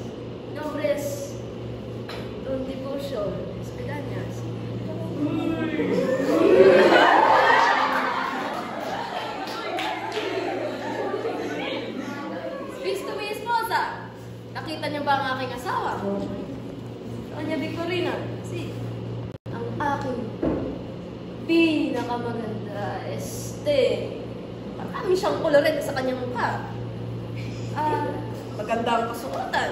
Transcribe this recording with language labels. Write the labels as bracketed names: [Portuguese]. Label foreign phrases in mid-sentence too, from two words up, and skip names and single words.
[Spanish] Mi nombre es Don Tiburcio Espedañas. Visto mi esposa. [Filipino] Nakita niyo ba ang aking asawa? Doña Victorina. Si. Ang aking pinakamaganda. Marami siyang koloret sa kanyang mukha. Maganda ang kasuotan.